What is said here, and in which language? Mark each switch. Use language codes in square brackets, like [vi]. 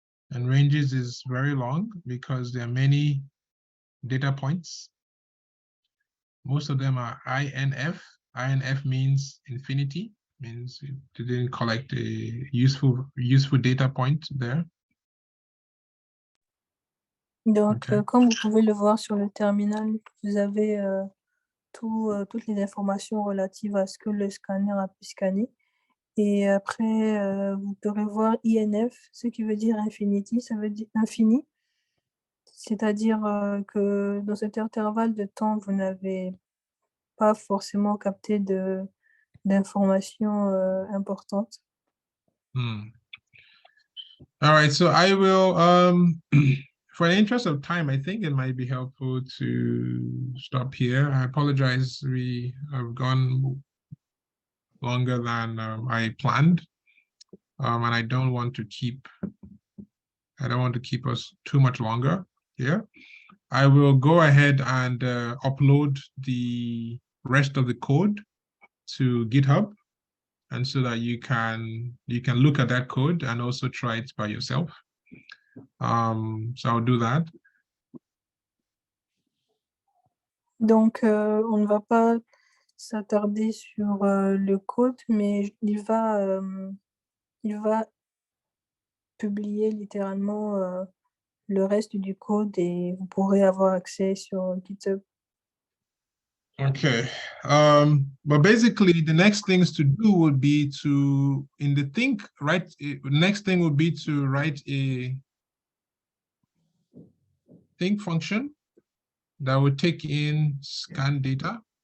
[en] And ranges is very long because there are many data points. Most of them are INF. INF means infinity, means you didn't collect a useful data point there. [fr] Donc, comme vous pouvez le voir sur le terminal, vous avez toutes les informations relatives à ce que le scanner a pu scanner. Et après, vous pourrez voir INF, ce qui veut dire infinity, ça veut dire infini. C'est-à-dire que dans cet intervalle de temps, vous n'avez pas forcément capté d'informations importantes. [en] All right, so I will, for the interest of time, I think it might be helpful to stop here. I apologize, we have gone longer than I planned, and I don't want to keep us too much longer here. I will go ahead and upload the rest of the code to GitHub, and so that you can look at that code and also try it by yourself. So I'll do that. [fr] Donc, on ne va pas s'attarder sur le code, mais il va publier littéralement le reste du code et vous pourrez avoir accès sur GitHub. [en] Okay, but basically the next things to do would be to, in the think, next thing would be to write a think function that would take in scan data.